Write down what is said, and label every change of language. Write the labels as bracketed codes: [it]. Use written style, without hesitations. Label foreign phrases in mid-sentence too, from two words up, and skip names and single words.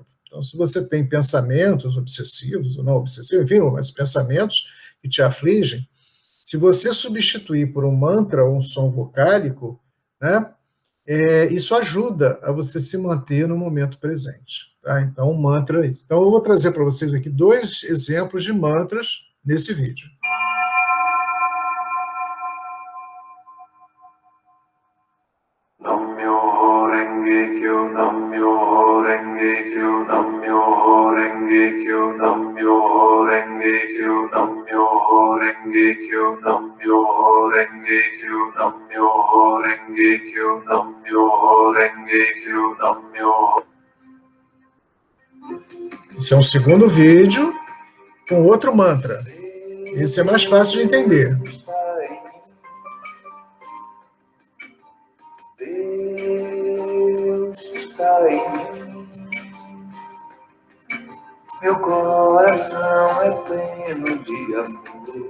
[pt] Então, se você tem pensamentos obsessivos ou não obsessivos, enfim, mas pensamentos que te afligem, se você substituir por um mantra ou um som vocálico, né, isso ajuda a você se manter no momento presente. Tá? Então, um mantra é isso. Então, eu vou trazer para vocês aqui 2 exemplos de mantras nesse vídeo. [ja] 南無妙法 蓮華 経、南無妙法 蓮華 経、南無妙法 蓮華 経、南無妙法 蓮華 経、南無妙法 蓮華 経、南無妙法 蓮華 経、南無妙法 蓮華 経、南無妙法 蓮華 経、南無妙法. [pt] Esse é um segundo vídeo com outro mantra. Esse é mais fácil de entender. Deus está em mim, meu coração é pleno de amor.